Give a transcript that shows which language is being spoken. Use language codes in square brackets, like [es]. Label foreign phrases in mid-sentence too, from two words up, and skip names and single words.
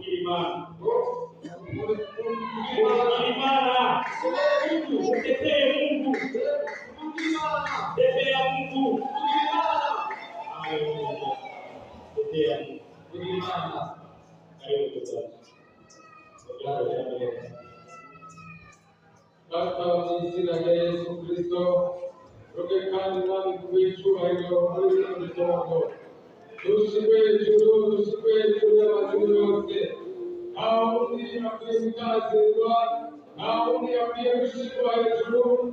[rw] imana. Imana. [sw] Utetee Mungu. Tetea Mungu. Tetea Mungu. Karibu tazama. [rw] Data mu izina rya Yesu Kristo, roke kandi Mwami w'icyubahiro muri iki gitondo. Dushimwe hejuru y'amazina yose. Nta wundi akwiye gutazirwa, nta wundi akwiye gushyirwa hejuru.